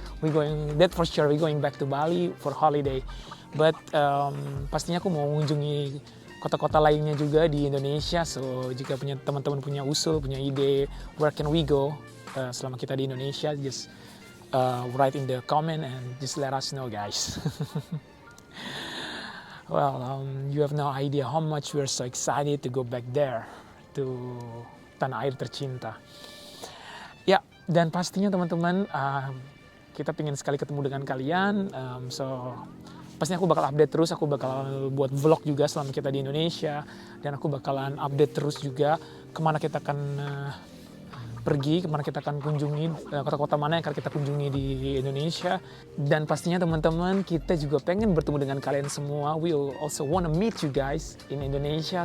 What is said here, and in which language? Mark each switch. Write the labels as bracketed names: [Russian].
[English] We going back to Bali for holiday. [Indonesian] But pastinya aku mau mengunjungi kota-kota lainnya juga di Indonesia. [English] So [Indonesian] jika teman-teman punya usul, punya ide, [English] where can we go [Indonesian] selama kita di Indonesia, [English] just write in the comment and just let us know guys. Well, you have no idea how much we are so excited to go back there, to [Indonesian] tanah air tercinta. Ya, dan pastinya teman-teman, kita pengen sekali ketemu dengan kalian. So pastinya aku bakal update terus, aku bakal buat vlog juga selama kita di Indonesia, dan aku bakalan update terus juga kemana kita akan pergi, kemana kita akan kunjungi, kota-kota mana yang akan kita kunjungi di Indonesia. Dan pastinya teman-teman, kita juga pengen bertemu dengan kalian semua. [English] We also wanna meet you guys in Indonesia.